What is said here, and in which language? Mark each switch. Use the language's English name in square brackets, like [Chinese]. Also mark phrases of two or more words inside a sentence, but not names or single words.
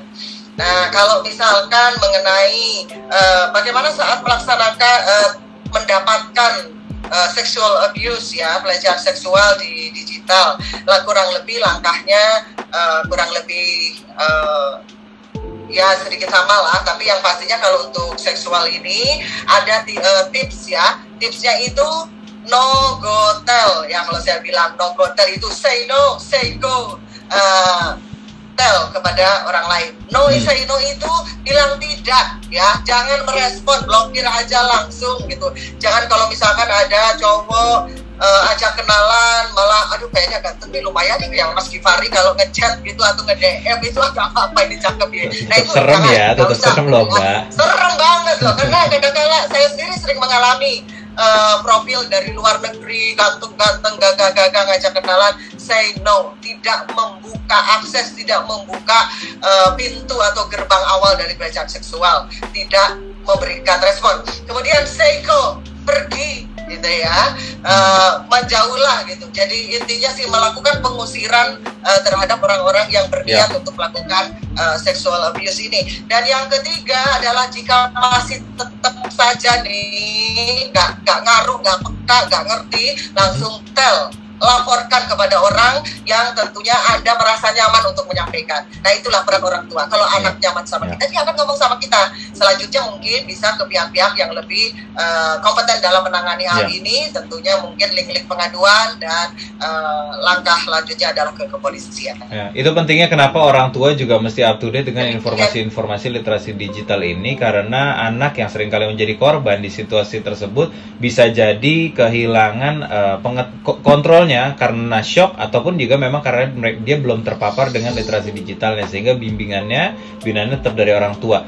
[Indonesian] Nah, kalau misalkan mengenai bagaimana saat melaksanakan mendapatkan [English] sexual abuse [Indonesian] ya, pelecehan seksual di digital, kurang lebih langkahnya kurang lebih ya sedikit sama lah, tapi yang pastinya kalau untuk seksual ini ada tips ya. Tipsnya itu [English] no go tell [Indonesian] ya. Kalau saya bilang [English] no go tell [Indonesian] itu [English] say no, say go, tell [Indonesian] kepada orang lain. [English] No, say no [Indonesian] itu bilang tidak ya. Jangan merespon, blokir aja langsung gitu. Jangan kalau misalkan ada cowok ajak kenalan, malah aduh kayaknya ganteng nih, lumayan nih yang Mas Givari kalau ngechat gitu atau nge-DM itu apa ini cakep ya. Nah itu serem ya, tetap serem loh Mbak. Serem banget loh, karena kadang-kadang saya sendiri sering mengalami profil dari luar negeri, ganteng-ganteng, gagah-gagah, ngajak kenalan, [English] say no. [Indonesian] Tidak membuka akses, tidak membuka pintu atau gerbang awal dari pelecehan seksual, tidak memberikan respon. [English] Kemudian say go, [Indonesian] pergi gitu ya, menjauhlah gitu. Jadi intinya sih melakukan pengusiran terhadap orang-orang yang berniat untuk melakukan [English] sexual abuse [Indonesian] ini. Dan yang ketiga adalah jika masih tetap saja nih nggak ngaruh, nggak peka, nggak ngerti, langsung laporkan kepada orang yang tentunya Anda merasa nyaman untuk menyampaikan. Nah, itulah peran orang tua. Kalau anak nyaman sama kita, dia akan ngomong sama kita. Selanjutnya mungkin bisa ke pihak-pihak yang lebih kompeten dalam menangani hal ini. Tentunya mungkin link-link pengaduan dan langkah lanjutnya adalah ke kepolisian. Ya, itu pentingnya kenapa orang tua juga mesti [English] up to date [Indonesian] dengan informasi-informasi literasi digital ini, karena anak yang seringkali menjadi korban di situasi tersebut bisa jadi kehilangan kontrol karena shock ataupun juga memang karena dia belum terpapar dengan literasi digitalnya, sehingga binaan tetap dari orang tua.